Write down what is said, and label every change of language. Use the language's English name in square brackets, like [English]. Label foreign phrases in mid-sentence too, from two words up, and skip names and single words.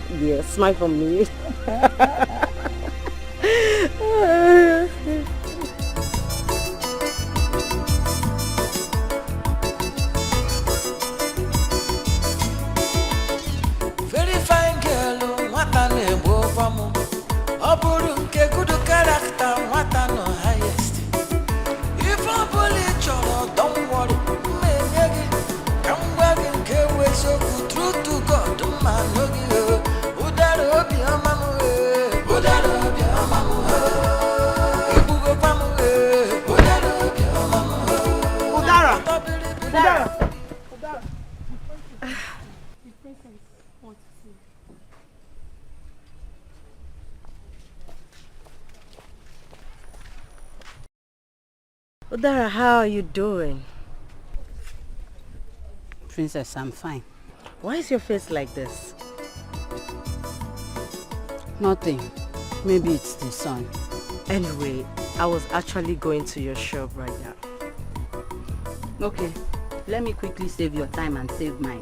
[English] Yeah, smile for me. Very fine girl, [Igbo] nwata na-egbu ụgwọ m. Ọ bụrụ nke [English] good character, [Igbo] nwata nọ highest. If ọ bụla ị chọrọ, [English] don't worry, [Igbo] mma enye gị. Ka m gwa gị nke ewu eziokwu, [English] true to God, [Igbo] mma anụ gị. Ụdara obiọma m, ụdara obiọma m. Egbugokwa m, ụdara obiọma m. Udara! Udara, [English] how are you doing? Princess, I'm fine. Why is your face like this? Nothing. Maybe it's the sun. Anyway, I was actually going to your shop right now. Okay, let me quickly save your time and save mine.